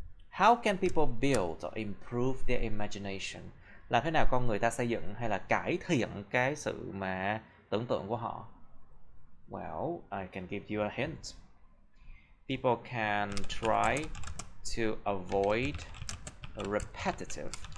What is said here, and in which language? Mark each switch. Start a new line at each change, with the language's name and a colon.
English: How can people build or improve their imagination?
Vietnamese: Làm thế nào con người ta xây dựng hay là cải thiện cái sự mà tưởng tượng của họ?
English: Well, I can give you a hint. People can try to avoid repetitive